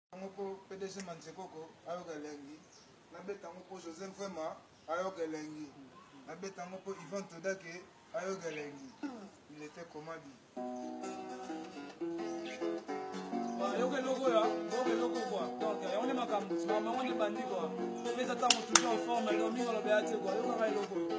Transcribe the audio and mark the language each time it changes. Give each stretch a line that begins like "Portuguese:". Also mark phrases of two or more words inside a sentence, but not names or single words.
Lingala: Yango po P D G Manzekoko ayoka elengi. Nabeta yango po Joseph Vwema ayoka elengi. Nabeta yango po Ivan Todake ayoka elengi.
French: Il était comment dit ? Wa,
Lingala: yoka eloko ya, yoka eloko kwa. Donc, yango nde makambo, makambo yango nde bandi kwa. Pesa tango
French: toujours en forme,
Lingala: donc mingi olobe ya te kwa. Yoka nga eloko.